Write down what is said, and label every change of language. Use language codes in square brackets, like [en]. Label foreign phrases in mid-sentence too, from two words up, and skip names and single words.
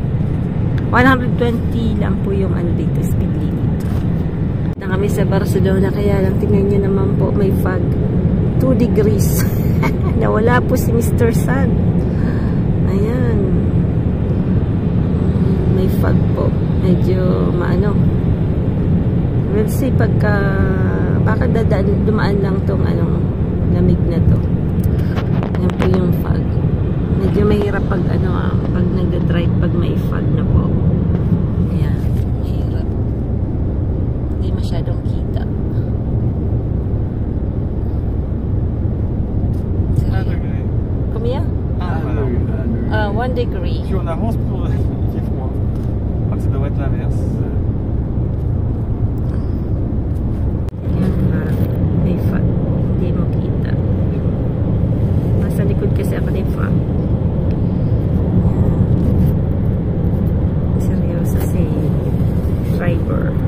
[tl] 120 lang po yung ano dito, speed limit. Na kami sa Barcelona, kaya lang tingnan nyo naman po, may fog. 2 degrees. Nawala po si Mr. Sun. Ayan. May fog po. Medyo maano. [en] We'll see [tl] pagka baka dumaan lang tong anong lamig na to. Ayan po yung fog. Medyo mahirap pag ano pag nagda-drive pag may fog na po. Ayan. Mahirap. Hindi masyadong kita. [fr] Combien? [en] 1 degree. [fr] Si on avance pour qu'il fait froid. Je crois que ça devrait être l'inverse. [tl] May fog. Hindi mo kita. Nasa likod kasi ako ng fog. Seryoso si driver.